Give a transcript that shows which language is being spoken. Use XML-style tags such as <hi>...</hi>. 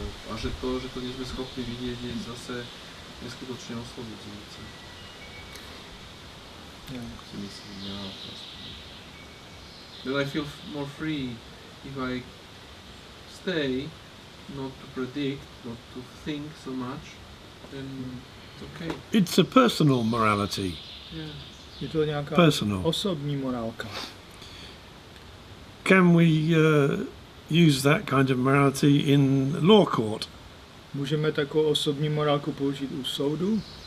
<sk>A že to nie sme schopní vidieť, je zase neskutočne oslobodzujúce. Si myslím, ja proste.</sk> <en>That I feel more free if I stay, not to predict, not to think so much, then it's okay. It's a personal morality. Yeah.</en> <cs>Je to nějaká</cs> <en>Personal.</en> <cs>osobní morálka.</cs> <en>Can we use that kind of morality in law court?</en> <cs>Můžeme takovou osobní morálku použít u soudu?</cs>